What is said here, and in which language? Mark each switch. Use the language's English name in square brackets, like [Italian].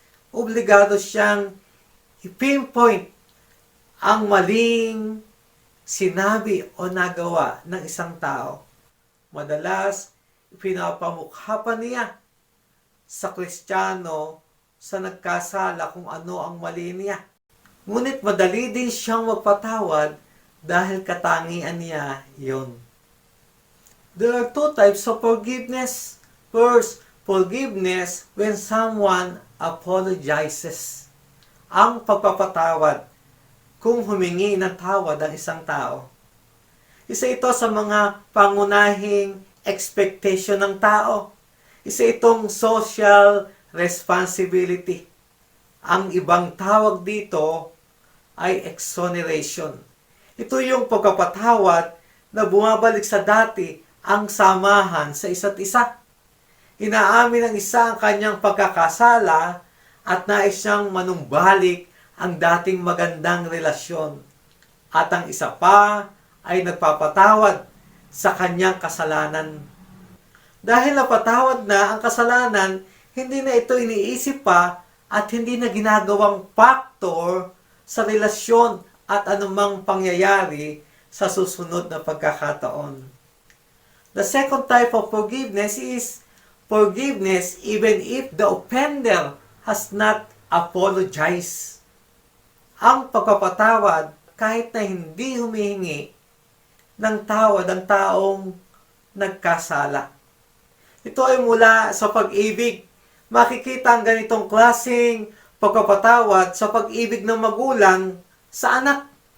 [Filipino] Obligado siyang i-pinpoint ang maling sinabi o nagawa ng isang tao. Madalas, pinapamukha pa niya sa Kristiyano sa nagkasala kung ano ang mali niya. Ngunit madali din siyang magpatawad dahil katangian niya yon. [English] There are two types of forgiveness. First, forgiveness when someone apologizes. [Filipino] ang pagpapatawad kung humingi ng tawad ang isang tao. Isa ito sa mga pangunahing expectation ng tao. Isa itong social responsibility. Ang ibang tawag dito ay exoneration. Ito yung pagpapatawad na bumabalik sa dati ang samahan sa isa't isa. Inaamin ng isa ang kanyang pagkakasala at nais siyang manumbalik ang dating magandang relasyon. At ang isa pa ay nagpapatawad sa kanyang kasalanan. Dahil napatawad na ang kasalanan, hindi na ito iniisip pa at hindi na ginagawang factor sa relasyon at anumang pangyayari sa susunod na pagkakataon. [English] The second type of forgiveness is forgiveness even if the offender has not apologized. [Filipino] Ang pagpapatawad kahit na hindi humihingi ng tawad ang taong nagkasala. Ito ay mula sa pag-ibig. Makikita ang ganitong klaseng pagpapatawad sa pag-ibig ng magulang sa anak.